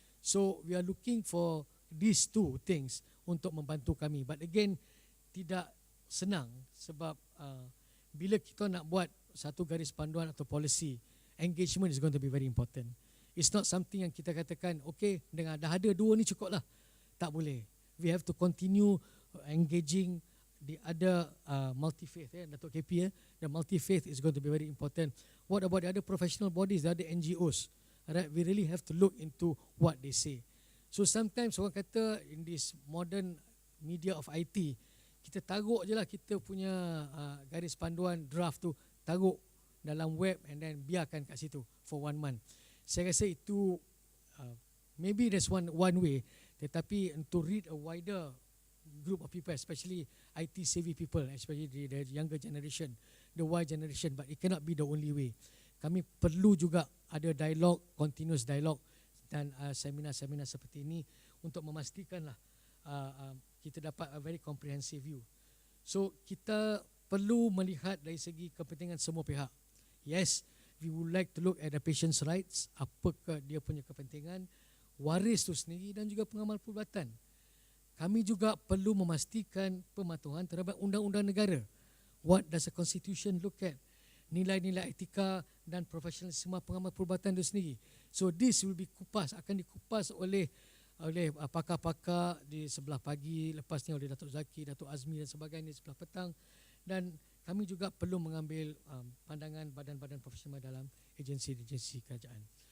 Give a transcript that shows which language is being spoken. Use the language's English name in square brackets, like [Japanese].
[English] So we are looking for these two things [Malay] untuk membantu kami. But again, tidak senang sebab bila kita nak buat satu garis panduan atau policy, [English] engagement is going to be very important. It's not something [Malay] yang kita katakan, okay, dengan dah ada dua ni cukup lah. Tak boleh. [English] We have to continue engaging the other multi-faith. Datuk KP, the multi-faith is going to be very important. What about the other professional bodies, the other NGOs? Right? We really have to look into what they say. [Malay] So sometimes orang kata [English] in this modern media of IT, [Malay] kita taruh je lah kita punya garis panduan draft tu, taruh dalam web and then biarkan kat situ [English] for 1 month. [Malay] Saya rasa itu [English] maybe there's one way, tetapi to read a wider group of people, especially IT savvy people, especially the younger generation, the Y generation, but it cannot be the only way. [Malay] Kami perlu juga ada dialog, continuous dialog dan seminar-seminar seperti ini untuk memastikanlah kita dapat [English] a very comprehensive view. [Malay] So kita perlu melihat dari segi kepentingan semua pihak. [English] Yes, we would like to look at the patient's rights, [Malay] apakah dia punya kepentingan, waris tu sendiri dan juga pengamal perubatan. Kami juga perlu memastikan pematuhan terhadap undang-undang negara. [English] What does the constitution look at? [Malay] Nilai-nilai etika dan profesionalisme pengamal perubatan itu sendiri. [English] So this will be [Malay] akan dikupas oleh pakar-pakar di sebelah pagi, lepas ni oleh Datuk Zaki, Datuk Azmi dan sebagainya di sebelah petang. Dan kami juga perlu mengambil pandangan badan-badan profesional dalam agensi-agensi kerajaan.